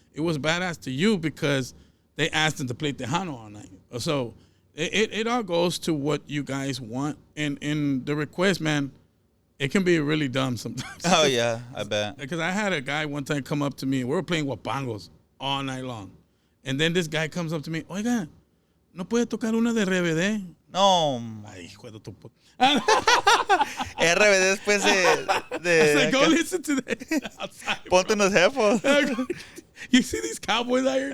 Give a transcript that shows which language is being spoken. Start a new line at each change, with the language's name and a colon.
English: It was badass to you because they asked him to play Tejano all night. So it all goes to what you guys want. And the request, man, it can be really dumb sometimes. Oh, yeah, I bet. Because I had a guy one time come up to me, and we were playing Wapangos all night long. And then this guy comes up to me,
Spanish: oiga, ¿no puede tocar una de RBD?
English: No.
Spanish: Ay, hijo de tu puta. RBD después de
English: I said, go listen to that outside.
Spanish: Ponte unos headphones.
English: You see these cowboys out here?